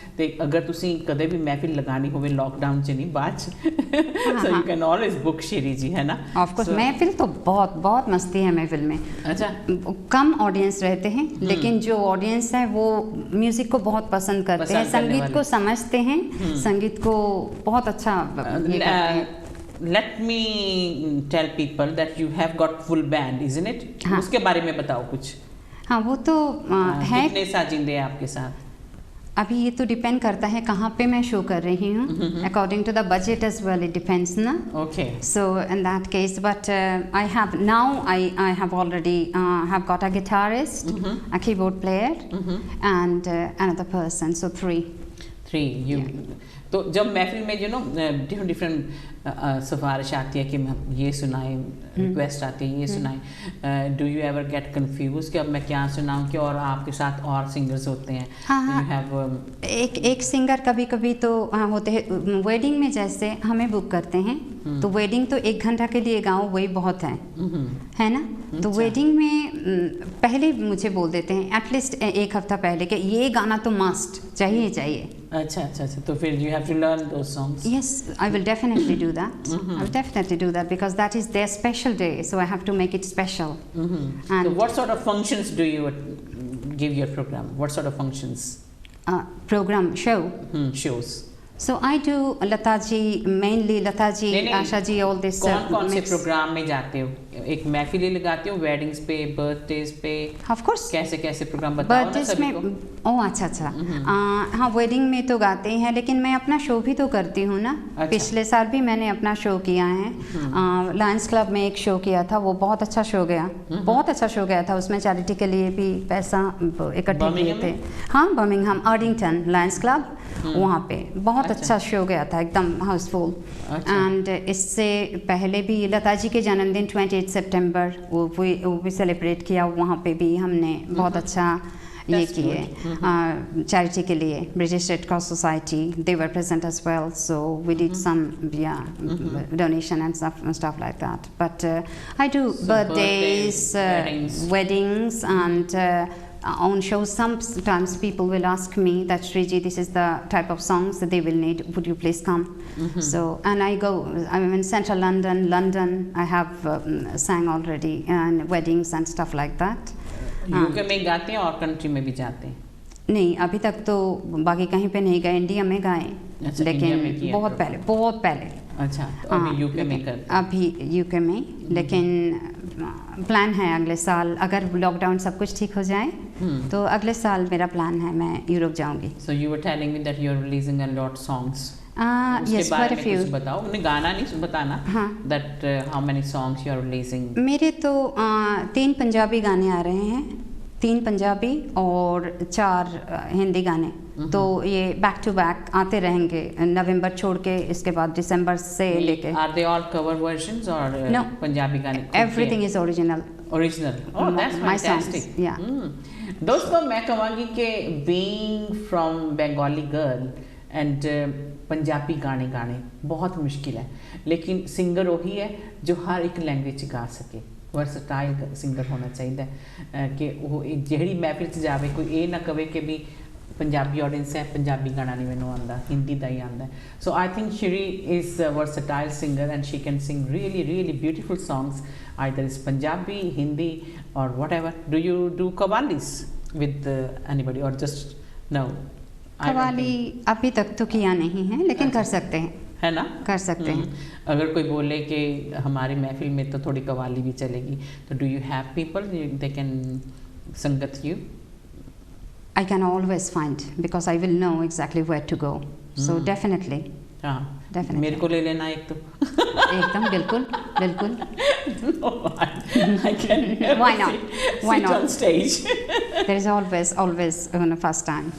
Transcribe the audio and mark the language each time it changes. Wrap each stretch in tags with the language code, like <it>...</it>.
<pa>तो अगर तुसी कदे भी महफिल लगानी हो लॉकडाउन च नहीं, बाद</pa> <en>so you can always book</en> <pa>Shri जी, है ना?</pa> <hi>ऑफ कोर्स महफिल तो बहुत बहुत मस्ती है महफिल में। अच्छा, कम ऑडियंस रहते हैं, लेकिन जो ऑडियंस है वो म्यूजिक को बहुत पसंद करते हैं, संगीत को समझते हैं, संगीत को बहुत अच्छा ये करते हैं।</hi> <en>Let me tell people that you have got full band, isn't it?</en> <hi>हाँ. उसके बारे में बताओ कुछ। हाँ, वो तो है। कितने साजिंदे हैं आपके साथ? अभी ये तो डिपेंड करता है कहाँ पे मैं शो कर रही हूँ,</hi> <en>According to the budget as well, it depends ना। Okay, so in that case, but I have now I have already have got a guitarist, a keyboard player and another person, so three.</en> <hi>You तो जब महफिल में different different सिफारिश आती है कि हम ये सुनाएं, रिक्वेस्ट आती है ये सुनाएं,</hi> <en>do you ever get confuse</en> <hi>कि अब मैं क्या सुनाऊं, कि और आपके साथ और सिंगर्स होते हैं? हाँ,</hi> <en>you have,</en> <hi>एक सिंगर कभी कभी तो होते हैं। वेडिंग में जैसे हमें बुक करते हैं, तो वेडिंग तो 1 घंटा के लिए गाओ वही बहुत है ना। तो वेडिंग में पहले मुझे बोल देते हैं एटलीस्ट 1 हफ्ता पहले कि ये गाना तो मस्ट चाहिए। अच्छा, तो फिर</hi> <en>you have to learn those songs. Yes, I will definitely do that. I will definitely do that because that is their special day, so I have to make it special. So what sort of functions do you give your program? What sort of functions? Program show. Shows. So I do Lata ji, mainly Lata ji, Asha ji, all this.</en> <hi>कौन कौन से programme में जाते हो? एक महफिलें लगाते हो weddings पे, बर्थडेज पे?</hi> <en>Of course.</en> <hi>कैसे कैसे प्रोग्राम बताओ ना सभी को? ओह अच्छा अच्छा। हाँ वेडिंग में तो गाते हैं, लेकिन मैं अपना शो भी तो करती हूँ ना। अच्छा। पिछले साल भी मैंने अपना शो किया है। लायंस क्लब में एक शो किया था, वो बहुत अच्छा शो गया, बहुत अच्छा शो गया था। उसमें चैरिटी के लिए भी पैसा इकट्ठे किए थे। हाँ बर्मिंघम, अर्डिंगटन लायंस क्लब, वहाँ पे बहुत अच्छा शो गया था, एकदम हाउसफुल। एंड इससे पहले भी लता जी के जन्मदिन 28 सितंबर वो भी सेलिब्रेट किया, वहाँ पे भी हमने बहुत अच्छा ये किए चैरिटी के लिए।</hi> <en>British Red Cross Society, they were present as well,</en> <hi>so we did some</hi> <en>donation and stuff like that. But I do birthdays, weddings and on shows. Sometimes people will ask me that Shriji, this is the type of songs that they will need, would you please come? So and I'm in central London I have sang already, and weddings and stuff like that.</en> <hi>UK में गाते हैं और country में भी जाते हैं? नहीं अभी तक तो बाकी कहीं पे नहीं गए, इंडिया में गाए। अच्छा, लेकिन बहुत पहले। अच्छा, तो अभी यूके में करते? अभी यूके में, लेकिन प्लान है अगले साल, अगर लॉकडाउन सब कुछ ठीक हो जाए तो अगले साल मेरा प्लान है मैं यूरोप जाऊंगी।</hi> <en>So you were telling me that you are releasing a lot songs. Yes, quite a few.</en> <hi>कुछ बताओ, उन्हें गाना नहीं बताना।</hi> <en>That how many songs you are releasing?</en> <hi>मेरे तो 3 पंजाबी गाने आ रहे हैं, 3 पंजाबी और 4 हिंदी गाने। तो ये बैक टू बैक आते रहेंगे, नवंबर छोड़ के इसके बाद दिसंबर से लेके।</hi> <en>Are they all cover versions or No,</en> <hi>Punjabi गाने?</hi> <en>Everything is original. Original. Oh, that's fantastic. Yeah.</en> <hi>दोस्तों मैं कहूँगी कि</hi> <en>being from Bengali girl</en> <hi>and Punjabi गाने गाने बहुत मुश्किल है, लेकिन सिंगर वही है जो हर एक लैंग्वेज गा सके। वर्सटाइल सिंगर होना चाहिए कि वो</hi> <pa>ਜਿਹੜੀ महफिल च जावे</pa> <hi>कोई ये ना कहे कि भी पंजाबी ऑडियंस है पंजाबी गाना नहीं</hi> <pa>मैनू आंदा, हिंदी दा ही आंदा।</pa> <en>So I think Shri is a versatile singer and she can sing really beautiful songs, either is Punjabi, Hindi or whatever. Do you do qawwalis with anybody or just no?</en> <hi>कवाली अभी तक तो किया नहीं है, लेकिन कर सकते हैं, है ना? कर सकते हैं। अगर कोई बोले कि हमारी महफिल में तो थोड़ी कवाली भी चलेगी, तो</hi> <en>Do you have people they can संगत you? I can always find, because I will know exactly where to go. So definitely.</en> <hi>हाँ,</hi> <en>definitely.</en> <hi>मेरे को ले लेना एक तो। एकदम बिल्कुल बिल्कुल।</hi> <en>No, I can Why not? Why sit not? on stage. There is always first time.</en>